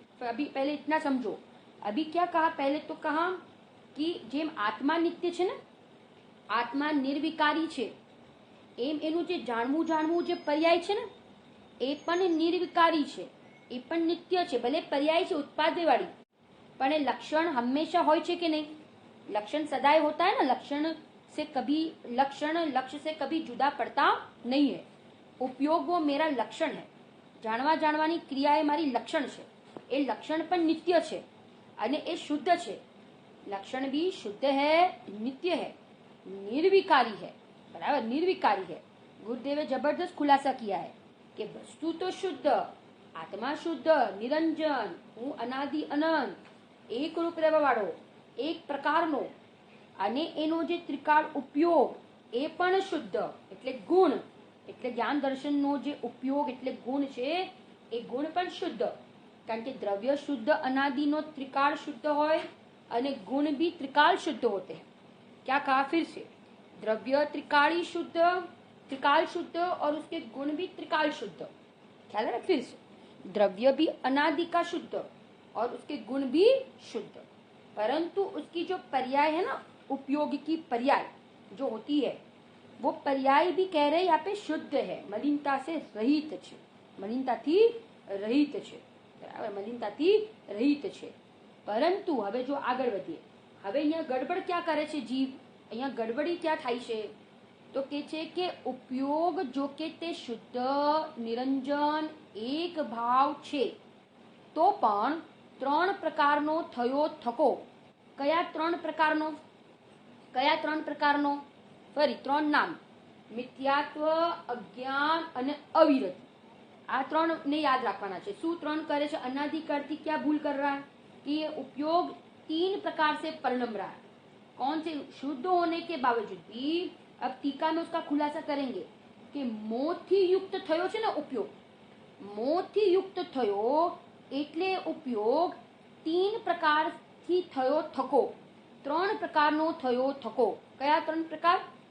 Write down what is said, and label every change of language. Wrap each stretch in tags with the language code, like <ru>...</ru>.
<hi>अभी पहले इतना समझो. अभी क्या कहा? पहले तो कहा कि</hi> <gu>જેમ આત્મા નિત્ય છે ને, આત્મા નિર્વિકારી છે, એમ એનું જે જાણવું જે પર્યાય છે ને એ પણ નિર્વિકારી છે, એ પણ નિત્ય છે. ભલે પર્યાય છે ઉત્પાદય વાળી, પણ એ લક્ષણ હંમેશા હોય છે કે નહીં?</gu> <hi>लक्षण सदाई होता है ना. लक्ष्य से कभी जुदा पड़ता नहीं है. उपयोग वो मेरा लक्षण है.</hi> <gu>જાણવાની ક્રિયા એ મારી લક્ષણ છે. એ લક્ષણ પણ નિત્ય છે અને એ શુદ્ધ છે.</gu> <hi>लक्षण भी शुद्ध है, नित्य है, निर्विकारी है. बराबर, निर्विकारी है. गुरुदेवे जबरदस्त खुलासा किया है कि वस्तु तो शुद्ध, आत्मा शुद्ध, निरंजन,</hi> <gu>હું અનાદિ અનંત, એક રૂપ રહેવા વાળો, એક પ્રકારનો, અને એનો જે ત્રિકાળ ઉપયોગ એ પણ શુદ્ધ, એટલે ગુણ, એટલે જ્ઞાન દર્શનનો જે ઉપયોગ એટલે ગુણ છે એ ગુણ પણ શુદ્ધ. કારણ કે દ્રવ્ય શુદ્ધ अनादिનો त्रिकाल शुद्ध હોય અને</gu> <hi>गुण भी त्रिकाल शुद्ध होते हैं. क्या कहा फिर से? द्रव्य त्रिकाली शुद्ध, त्रिकाल शुद्ध और उसके गुण भी त्रिकाल शुद्ध. ख्याल है ना? फिर से द्रव्य भी अनादि का शुद्ध और उसके गुण भी शुद्ध, परंतु उसकी जो पर्याय है ना, उपयोग की पर्याय जो होती है, वो पर्याय भी कह रहे यहाँ पे शुद्ध है, मलिनता से रहित</hi> <gu>છે, મલિનતાથી રહિત છે. બરાબર, મલિનતાથી રહિત છે. પરંતુ હવે જો આગળ વધીએ, હવે અહીંયા ગડબડ ક્યાં કરે છે જીવ? અહીંયા ગડબડી ક્યાં થાય છે? તો કે છે કે ઉપયોગ જો કે તે શુદ્ધ નિરંજન એક ભાવ છે, તો પણ 3 પ્રકારનો થયો થકો. કયા 3 પ્રકારનો? કયા 3 પ્રકારનો? ફરી 3 નામ: મિથ્યાત્વ, અજ્ઞાન અને અવિરતિ. આ 3 ને યાદ રાખવાના છે. શું 3 કરે છે?</gu> <hi>अनादिकाल क्या भूल कर रहा है कि ये उपयोग 3 प्रकार से परिणम रहा है. कौन से? शुद्ध होने के बावजूद भी. अब टीका में उसका खुलासा करेंगे कि</hi> <gu>मोहથી युक्त થયો છે ને ઉપયોગ, મોહથી યુક્ત થયો એટલે ઉપયોગ 3 પ્રકારથી થયો થકો, 3 પ્રકારનો થયો થકો. કયા 3 પ્રકાર?</gu>